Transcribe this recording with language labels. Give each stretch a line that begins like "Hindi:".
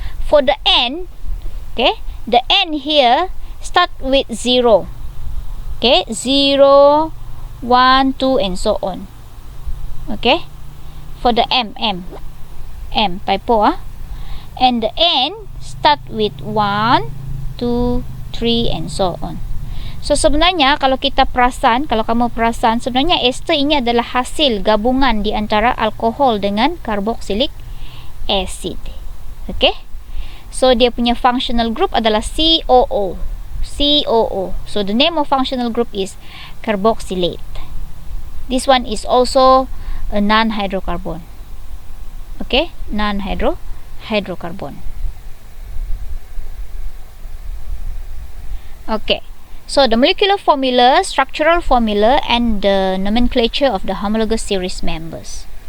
English: For the N, okay, the N here start with 0. Okay, 0, 1, 2 and so on. Okay, for the M typo and the N start with 1, 2, 3 and so on.
Malay: So sebenarnya kalau kita perasan, kalau kamu perasan, sebenarnya ester ini adalah hasil gabungan di antara alkohol dengan carboxylic acid. Okay, so dia punya functional group adalah COO.
English: So the name of functional group is carboxylate. This one is also a non-hydrocarbon. Okay, non-hydrocarbon. Okay, so the molecular formula, structural formula and the nomenclature of the homologous series members.